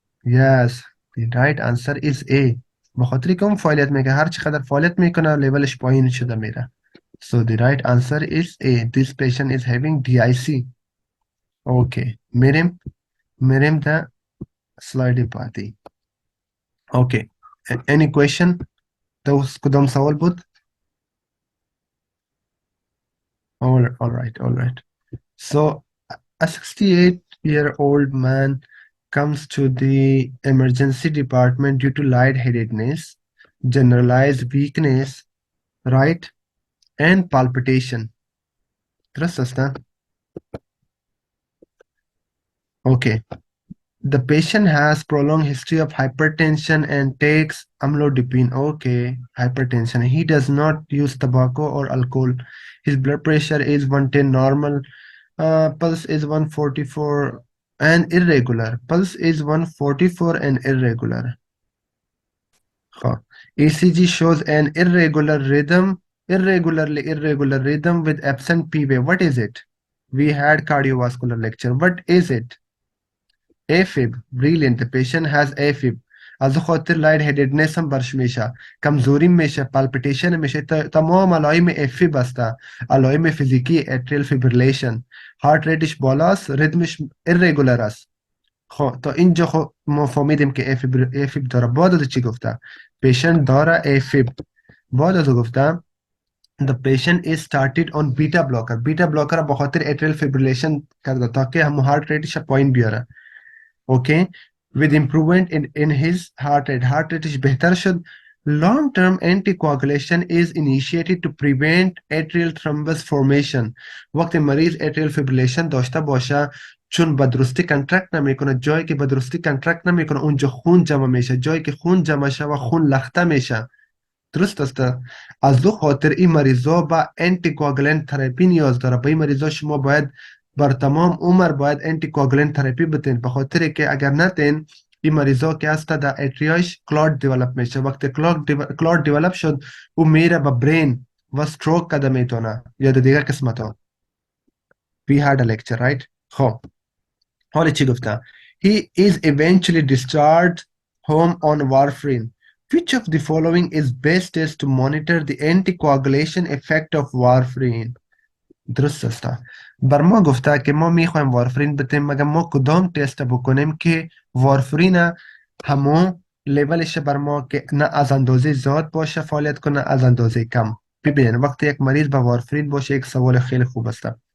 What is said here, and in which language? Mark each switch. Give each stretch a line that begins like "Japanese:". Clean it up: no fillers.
English: Yes, the right answer is A.
Persian: به خاطر که اون فعالیت میگه، هر چقدر فعالیت میکنه لیولش پایین شده میره.
English: So the right answer is A. This patient is having DIC.
Persian: Okay. میریم ده سلاید بعدی. Okay.
English: Any question؟
Persian: دوست کدام سوال بود؟
English: All right. So a 68-year-old man comes to the emergency department due to lightheadedness, generalized weakness, right, and palpitation. Trust us, na? Okay. The patient has prolonged history of hypertension and takes amlodipine. Okay, hypertension. He does not use tobacco or alcohol. His blood pressure is 110 normal. Pulse is 144 and irregular. Pulse is 144 and irregular. Huh. ECG shows an irregular rhythm with absent P wave. What is it? We had cardiovascular lecture. What is it? AFib. Brilliant. The patient has AFib.
Persian: از خاطر لايت هيدedness هم برش میشه، کمزوری میشه، پالپیتیشن میشه. تمام علائم افیب هسته، علائم فیزیکی اتریال فیبریلیشن. هارت ریتش بالاست، ریتمش irregular است. خب تا اینجا خب ما فهمیدیم که افیب داره. بعد از چی گفته؟ پیشنت داره افیب. بعد از گفتم
English: the patient is started on beta blocker.
Persian: beta blocker به خاطر اتریال فیبریلیشن کرده تا که هم هارت ریتش پایین بیاره.
English: Okay, with improvement in his heart rate is
Persian: بهتر شد.
English: Long term anticoagulation is initiated to prevent atrial thrombus formation.
Persian: وقتی مریض atrial fibrillation داشته باشه، چون به درستی کنترکت نمیکنه، جایی که به درستی کنترکت نمیکنه اونجا خون جمع میشه، جایی که خون جمع شه و خون لخته میشه. درست است. از دو خاطر این مریضا با انتی کوآگولانت تراپی نیاز داره. به این مریضا شما باید بر تمام عمر باید انتی کوآگولانت تراپی بتین، به خاطر که اگر نتین این مریضا که هست در اتریاش کلاد دیولپ میشه. وقتی کلاد دیولپ شد او میره به برین و استروک کده میتونه یا در دیگه قسمت ها.
English: We had a lecture, right?
Persian: خب حالا چی گفته؟
English: He is eventually discharged home on warfarin. Which of the following is best test to monitor the anticoagulation effect of warfarin?
Persian: درست است. بر ما گفته که ما میخوایم وارفرین بتیم، مگر ما کدام تست بکنیم که وارفرین همون لیولش بر ما که نه از اندازه زیاد باشه فعالیت کنه از اندازه کم. ببینید وقتی یک مریض با وارفرین باشه یک سوال خیلی خوب است.